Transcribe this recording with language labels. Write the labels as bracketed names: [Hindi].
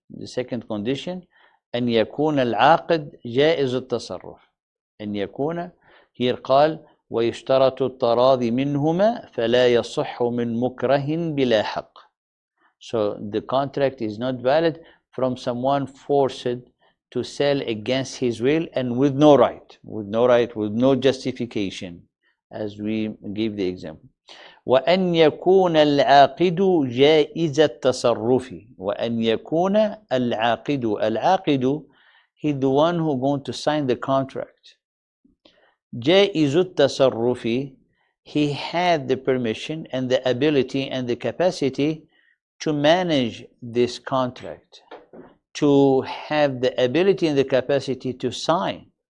[English] The second condition, [Arabic] أن يكون العاقد جائز التصرف. أن يكون, [English] here [Arabic] قال ويشترط التراضي منهما فلا يصح من مكره بلا حق. [English] So the contract is not valid from someone forced to sell against his will and with no right, with no justification, as we give the example. [Arabic] وأن يكون العاقد جائز التصرف. وأن يكون العاقد, [English] he's the one who going to sign the contract. [Arabic] جائز التصرف, [English] he had the permission and the ability and the capacity to manage this contract, to have the ability and the capacity to sign.